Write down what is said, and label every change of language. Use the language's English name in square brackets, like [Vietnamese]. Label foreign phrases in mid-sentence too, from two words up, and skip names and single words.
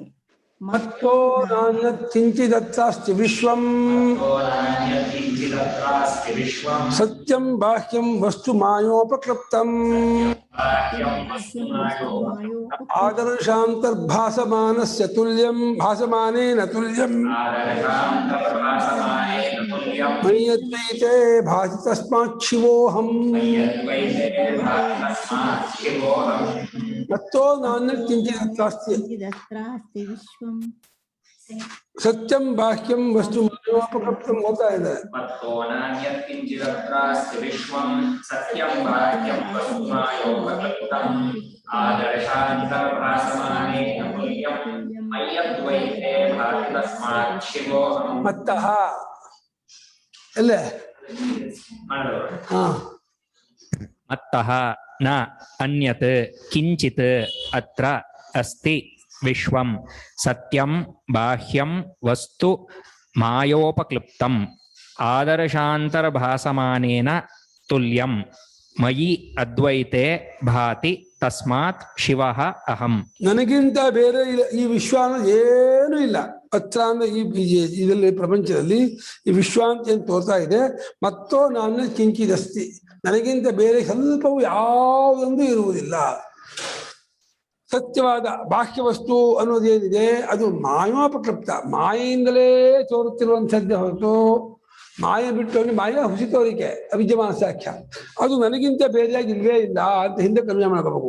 [Sanskrit] ಮತ್ತೋ ನಾನ್ಯತ್ಕಿಂಚಿದತ್ರಾಸ್ತಿ ವಿಶ್ವಂ ಸತ್ಯಂ ಬಾಹ್ಯಂ ವಸ್ತು ಮಾಯೋಪಕ್ಲಪ್ತಂ ಆದರ್ಶಾಂತರ್ಭಾಸಮಾನಸ್ಯ ತುಲ್ಯಂ ಭಾಸಮಾನೇನ ತುಲ್ಯಂ ಮಯ್ಯದ್ವೈತೆ ಭಾತಿ ತಸ್ಮಾತ್ ಶಿವೋಹಂ. ಮತ್ತೋ ನಾನ್ಯತ್ಕಿಂಚಿದತ್ರಾಸ್ತಿ ವಿಶ್ವಂ ಸತ್ಯಂ ಬಾಹ್ಯಂ ವಸ್ತು ಮಾಯೋಪಕ್ಲಪ್ತಂ [Kannada] ಹೋಗ್ತಾ ಇದೆ. ಮತ್ತಃ ಎಲ್ಲೇ [Sanskrit] ಮತ್ತಃ ನ ಅನ್ಯತ್ ಕಿಂಚಿತ್ ಅತ್ರ ಅಸ್ತಿ ವಿಶ್ವಂ ಸತ್ಯಂ ಬಾಹ್ಯಂ ವಸ್ತು ಮಾಯೋಪಕ್ಲುಪ್ತಂ ಆದರ್ಶಾಂತರ್ಭಾಸಮಾನೇನ ತುಲ್ಯಂ ಮಯಿ ಅದ್ವೈತೆ ಭಾತಿ ತಸ್ಮಾತ್ ಶಿವಃ ಅಹಂ. [Kannada] ನನಗಿಂತ ಬೇರೆ ಈ ವಿಶ್ವ ಅನ್ನೋದು ಏನೂ ಇಲ್ಲ. ಅತ್ರ ಅಂದ್ರೆ ಇದರಲ್ಲಿ ಪ್ರಪಂಚದಲ್ಲಿ ಈ ವಿಶ್ವ ಅಂತ ಏನು ತೋರ್ತಾ ಇದೆ. [Sanskrit] ಮತ್ತೋ ನಾನು ಕಿಂಚಿದಸ್ತಿ, [Kannada] ನನಗಿಂತ ಬೇರೆ ಸ್ವಲ್ಪವೂ ಯಾವುದೊಂದು ಇರುವುದಿಲ್ಲ. ಸತ್ಯವಾದ ಬಾಹ್ಯ ವಸ್ತು ಅನ್ನೋದೇನಿದೆ ಅದು ಮಾಯೋಪಕ್ಲಪ್ತ, ಮಾಯೆಯಿಂದಲೇ ತೋರುತ್ತಿರುವಂಥದ್ದೇ ಹೊರತು ಮಾಯ ಬಿಟ್ಟು ಮಾಯ ಹುಸಿ ತೋರಿಕೆ ಅವಿದ್ಯಮಾನ ಸಾಖ್ಯ ಅದು ನನಗಿಂತ ಬೇರೆಯಾಗಿ ಇಲ್ವೇ ಇಲ್ಲ ಅಂತ ಹಿಂದೆ ಕನ್ವಯ ಮಾಡ್ಕೋಬೇಕು.